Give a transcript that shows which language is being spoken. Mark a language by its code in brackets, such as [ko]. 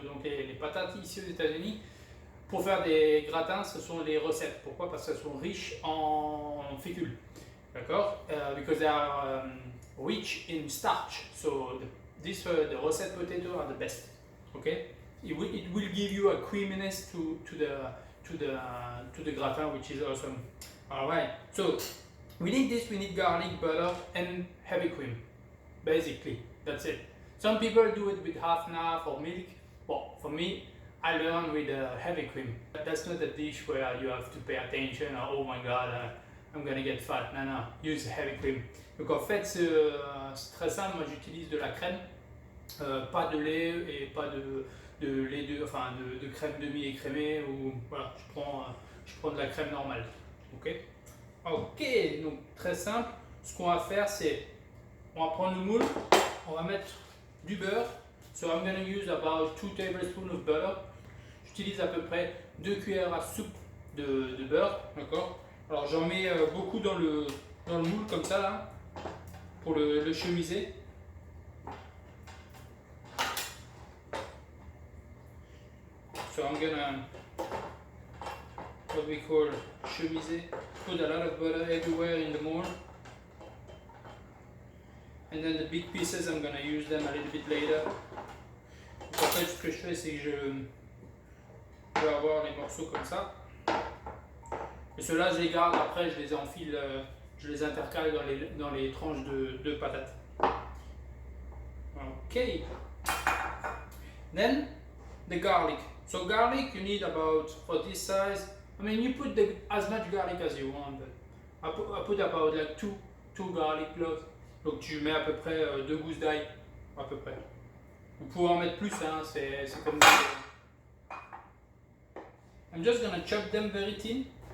[fr] Donc les patates ici aux États-Unis. Pour faire des gratins, ce sont les recettes. Pourquoi? Parce qu'elles sont riches en fécule. D'accord? [en] Because they are rich in starch. So the Rosette potato are the best. Okay? It will give you a creaminess to the gratin, which is awesome. Alright. So we need this. We need garlic, butter, and heavy cream. Basically, that's it. Some people do it with half and half or milk. Well, for me, I learned with heavy cream. That's not a dish where you have to pay attention or oh my god, I'm gonna get fat. Non, use heavy cream. [fr] Donc en fait, c'est très simple. Moi j'utilise de la crème, pas de lait et pas de lait de crème demi-écrémée ou voilà, je prends de la crème normale. Ok, donc très simple. Ce qu'on va faire, c'est on va prendre le moule, on va mettre du beurre. [en] So I'm going to use about 2 tablespoons of butter. [fr] J'utilise à peu près 2 cuillères à soupe de beurre, d'accord? Alors j'en mets beaucoup dans le moule comme ça là, pour le chemiser. [en] So I'm gonna, what we call chemiser, put a lot of butter everywhere in the mold. And then the big pieces, I'm gonna use them a little bit later. [fr] Donc, en fait, ce que je fais, c'est que je vais avoir les morceaux comme ça. Et ceux-là, je les garde après, je les enfile, je les intercale dans les tranches de patates. [en] Okay. Then the garlic. So garlic, you need about, for this size, I mean, you put as much garlic as you want, but I put about like two garlic cloves. [fr] Donc tu mets à peu près 2 gousses d'ail, à peu près. Vous pouvez en mettre plus, hein, c'est comme ça. [en] I'm just gonna chop them very thin.